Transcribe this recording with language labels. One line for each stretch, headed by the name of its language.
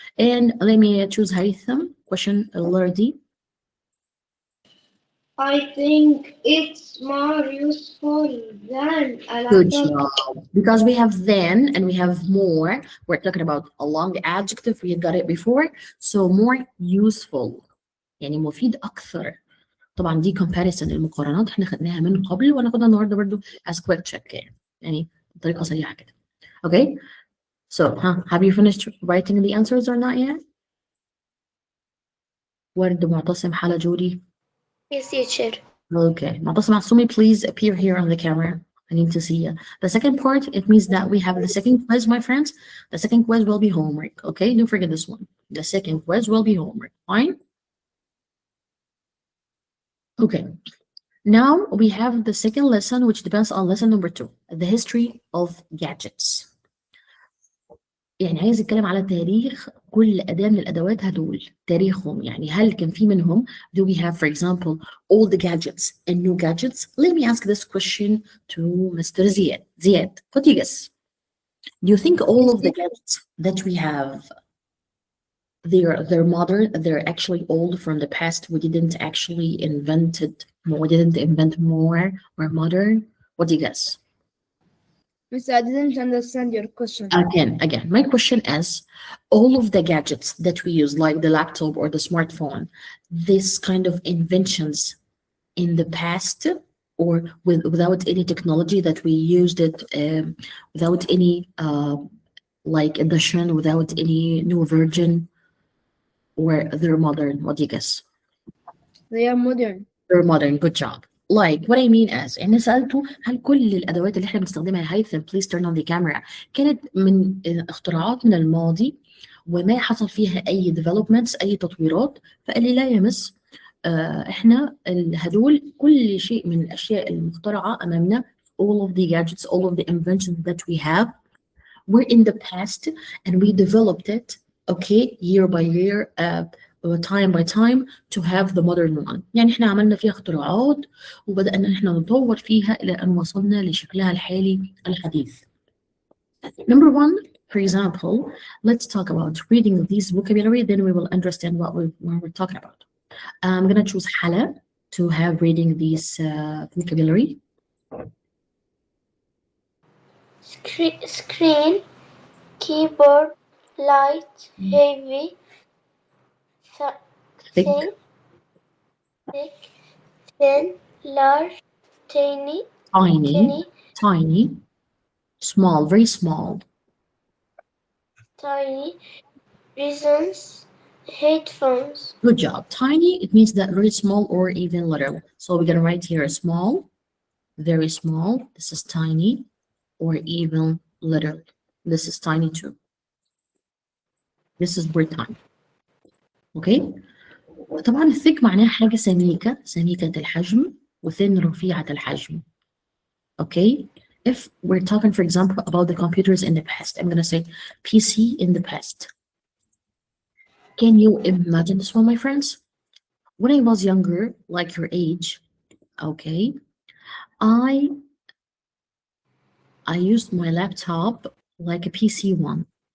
English: And let me choose Haytham. Question letter D. I think it's more useful than a Good laptop. job. Because we have then and we have more. We're talking about a long adjective. We got it before. So more useful.
Arabic: يعني مفيد أكثر. طبعا دي comparison المقارنات احنا خدناها من قبل وهناخدها النهارده برضو
English: as quick check
Arabic: يعني بطريقة سريعة كده.
English: Okay. So, have you finished writing the answers or not yet?
Arabic: ورد معتصم حلا جودي.
English: Yes, teacher. Okay. معتصم عصومي, please appear here on the camera. I need to see you. The second part, it means that we have the second quiz, my friends. The second quiz will be homework. Okay, don't forget this one. The second quiz will be homework. Fine? Okay. Now we have the second lesson, which depends on lesson number 2, the history of gadgets.
Arabic: يعني عايز اتكلم على تاريخ كل أداة من الأدوات هدول تاريخهم يعني هل كان في منهم
English: do we have for example all the gadgets and new gadgets. Let me ask this question to Mr. Ziad. Ziad, what do you guess? Do you think all of the gadgets that we have they're modern, they're actually old from the past, we didn't actually invent more or modern? What do you guess? Miss, I didn't understand your question. Again, my question is, all of the gadgets that we use, like the laptop or the smartphone, this kind of inventions in the past or without any technology that we used it, without any like addition, without any new version, or they're modern? What do you guess? They are modern. They're modern. Good job. Like what I mean is
Arabic: إن سألته هل كل الأدوات اللي إحنا بنستخدمها يا هيثم
English: please turn on the camera
Arabic: كانت من اختراعات من الماضي وما حصل فيها أي developments أي تطويرات. فقال لي لا يا مس إحنا هدول كل شيء من الأشياء المخترعة أمامنا
English: all of the gadgets all of the inventions that we have were in the past and we developed it okay year by year time by time to have the modern one.
Arabic: يعني احنا عملنا فيها اختراعات وبدأنا احنا نطور فيها إلى أن وصلنا لشكلها الحالي الحديث.
English: Number 1, for example, let's talk about reading these vocabulary, then we will understand what we're talking about. I'm gonna choose Hala to have reading these vocabulary. Screen, keyboard, light, heavy, Thick, thin, large, tiny, tiny, small, very small. Tiny, reasons, headphones. Good job. Tiny, it means that very small or even little. So we're gonna write here small, very small. This is tiny, or even little. This is tiny too. This is very tiny. Okay.
Arabic: طبعا thick معناها حاجة سميكة الحجم وthin رفيعة الحجم.
English: Okay. If we're talking, for example, about the computers in the past, I'm gonna say PC in the past. Can you imagine this one, my friends? When I was younger, like your age, okay, I used my laptop like a PC one.